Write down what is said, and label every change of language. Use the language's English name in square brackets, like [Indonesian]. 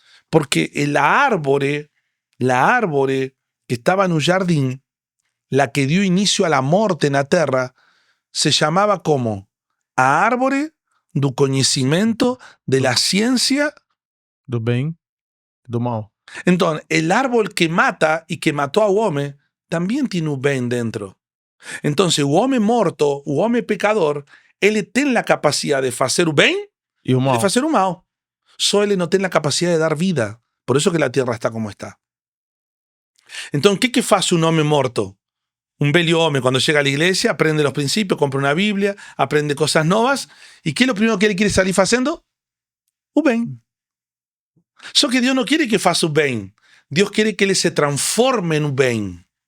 [Spanish] Porque la árvore que estaba en un jardín, la que dio inicio a la muerte en la tierra, se llamaba como [Portuguese] a árvore do conhecimento [Spanish] de la ciencia [Portuguese] Do bem, do mal. [Spanish] Entonces, el árbol que mata y que mató a hombre también tiene un bien dentro. Entonces, el hombre muerto, el hombre pecador, él tiene la capacidad de hacer un bien [Portuguese] E o [Spanish] y [Portuguese] mal? [Spanish] de hacer un mal. [Portuguese] Só Ele não tem a capacidade de dar vida. Por isso que a terra está como está. Então, o que faz um homem morto? [Spanish] Un velho hombre cuando llega a la iglesia aprende los principios, compra una Biblia, aprende cosas nuevas. ¿Y qué es lo primero que él quiere salir haciendo? [Portuguese] O bem. Só que [Spanish] Dios no quiere que [Portuguese] faça o bem. [Spanish] Dios quiere que él se transforme en un bem.